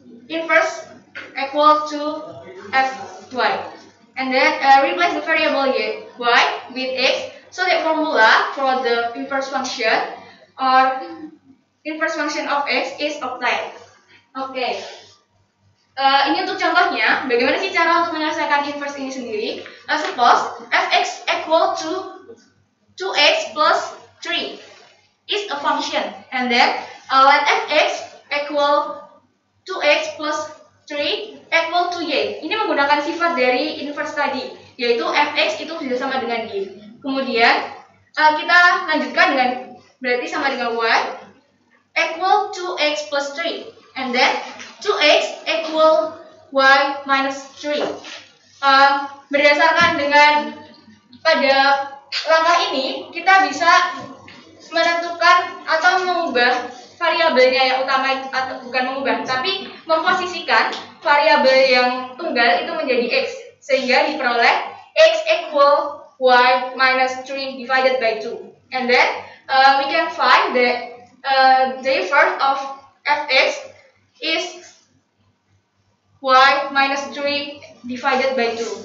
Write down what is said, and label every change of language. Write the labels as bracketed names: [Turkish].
[English] inverse equal to fy, and then replace the variable y with x, so that formula for the inverse function or inverse function of x is obtained. Oke. [Indonesian] Ini untuk contohnya, bagaimana sih cara untuk menyelesaikan inverse ini sendiri? [English] Suppose fx equal to 2x plus 3 is a function, and then let fx equal 2x plus 3 equal to y. [Indonesian] Ini menggunakan sifat dari inverse tadi, yaitu fx itu sudah sama dengan y. Kemudian kita lanjutkan dengan berarti sama dengan [English] y equal 2x plus 3, and then 2x equal y minus 3. [Indonesian] Berdasarkan dengan pada langkah ini, kita bisa menentukan atau mengubah variabelnya yang utama, atau bukan mengubah, tapi memposisikan variabel yang tunggal itu menjadi x, sehingga diperoleh [English] x equal y minus 3 divided by 2. And then we can find that the inverse of fx is y minus 3 divided by 2.